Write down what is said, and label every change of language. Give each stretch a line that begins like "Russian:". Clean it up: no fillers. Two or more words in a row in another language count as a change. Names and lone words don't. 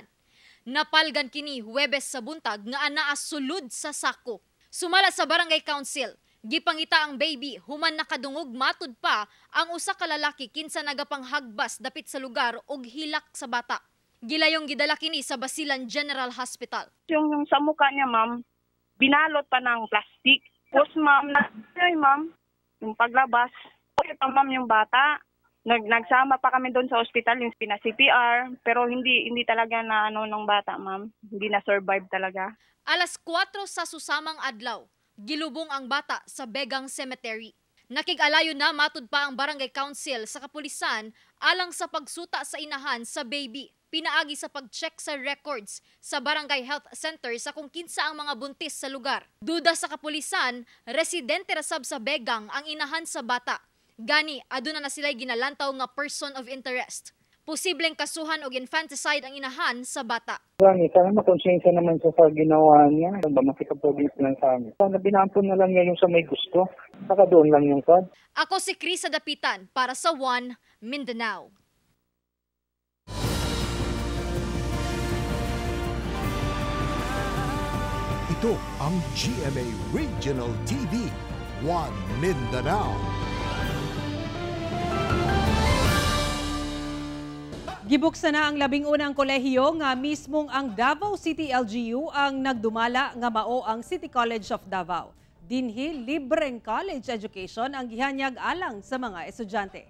Cebuano: Napalgan kini Huwebes sa buntag nga anaa sulod sa sako. Sumala sa Barangay Council, gipangita ang baby human nakadungog matud pa ang usa ka lalaki kinsa nagapanghagbas dapit sa lugar og hilak sa bata. Gilayong gidala kini sa Basilan General Hospital.
Filipino: Yung sa mukha niya, ma'am, binalot pa ng plastic. Tapos, ma'am, ma'am, yung paglabas. Okay pa, ma'am, yung bata. Nagsama pa kami doon sa ospital, yung pina-CPR, pero hindi talaga na ng bata, ma'am. Hindi na survive talaga.
Cebuano: Alas 4 sa susamang adlaw, gilubong ang bata sa Begang Cemetery. Nakig-alayo na matud pa ang Barangay Council sa kapulisan alang sa pagsuta sa inahan sa baby. Pinaagi sa pag-check sa records sa Barangay Health Center sa kung kinsa ang mga buntis sa lugar. Duda sa kapulisan, residente rasab sa Begang ang inahan sa bata. Gani, aduna na sila'y ginalantaw nga
English: person of interest.
Cebuano: Posibleng kasuhan og infanticide ang inahan sa bata.
Filipino: Sana makonsensya naman siya sa ginawa niya. Ba makikapagis lang sa amin. Sana binampon na lang niya yung sa may gusto. Saka doon lang yung kad. Ako si Krisa Dapitan para sa One Mindanao. Ito ang GMA Regional TV, One Mindanao.
Cebuano: Gibuksan na ang 11 kolehiyo nga mismong ang Davao City LGU ang nagdumala nga mao ang City College of Davao. Dinhi libreng
English: college education
Cebuano: ang gihanyag alang sa mga estudyante.